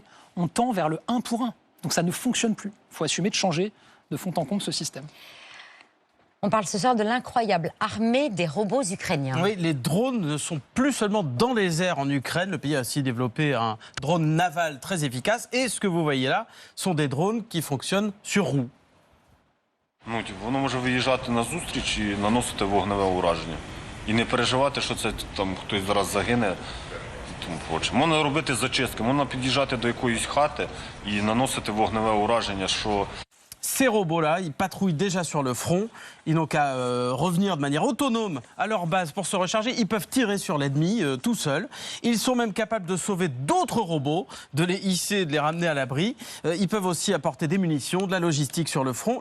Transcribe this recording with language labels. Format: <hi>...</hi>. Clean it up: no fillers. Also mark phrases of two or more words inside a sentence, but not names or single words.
<fr>On tend vers le 1 pour 1, donc ça ne fonctionne plus. Il faut assumer de changer de fond en comble ce système. On parle ce soir de l'incroyable armée des robots ukrainiens. Oui, les drones ne sont plus seulement dans les airs en Ukraine. Le pays a aussi développé un drone naval très efficace. Et ce que vous voyez là sont des drones qui fonctionnent sur roues.</fr> <uk>Воно може виїжджати на зустріч і наносити вогневе ураження. І не переживати, що це там хтось зараз загине. Тому проче. Можна робити зачистки, можна під'їжджати до якоїсь хати і наносити вогневе ураження, що...</uk> <fr>Ces robots-là, ils patrouillent déjà sur le front. Ils n'ont qu'à revenir de manière autonome à leur base pour se recharger. Ils peuvent tirer sur l'ennemi tout seuls. Ils sont même capables de sauver d'autres robots, de les hisser, de les ramener à l'abri. Ils peuvent aussi apporter des munitions, de la logistique sur le front.</fr>